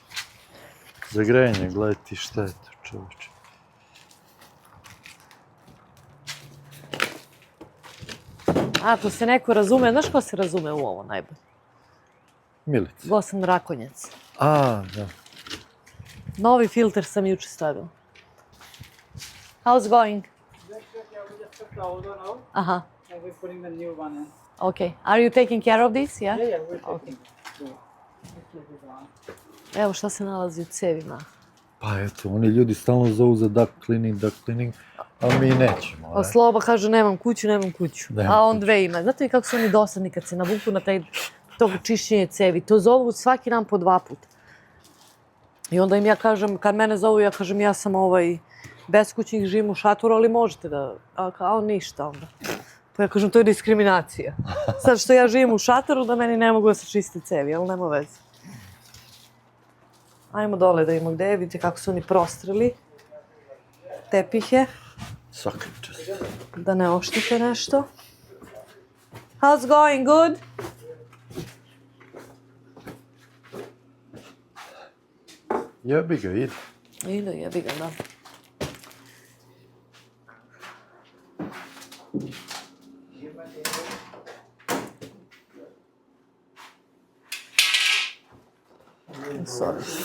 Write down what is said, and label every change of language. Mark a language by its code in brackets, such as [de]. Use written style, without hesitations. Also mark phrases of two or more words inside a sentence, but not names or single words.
[sr] Za grejanje, gledaj ti šta je to, čovječe. Ako se neko razume, znaš ko se razume u ovo najbolje? Milica. Gosan Rakonjac. A, da. Novi filter sam juče stavila. [en] How's going? Yeah, we just took the old one out Aha, and we're putting the new one in. okay. Are you taking care of this, yeah? Yeah, we're taking Okay. it. Yeah. Just leave it on. [sr] Evo šta se nalazi u cevima. Pa eto, oni ljudi stalno zovu za [en] duct cleaning, [sr] a mi nećemo. A Sloba kaže nemam kuću. Nemam A on kuću. dve ima. Znate li kako su oni dosadni kad se navuku na tog čišćenje cevi? To zovu svaki dan po 2 puta. I onda im ja kažem, kad mene zovu, ja kažem ja sam beskućnik, živim u šatoru, ali možete da... A on ništa onda. Pa ja kažem, to je diskriminacija. Sad što ja živim u šatoru, da meni ne mogu da se čiste cevi, ali nema veze. Ajmo dole da imamo gde je, vidite kako su oni prostrili tepihe, Svaka čast. da ne oštite nešto. [en] How's going? Good? [sr] Jebi ga, ide. Ide, jebi ga, da. Sorry.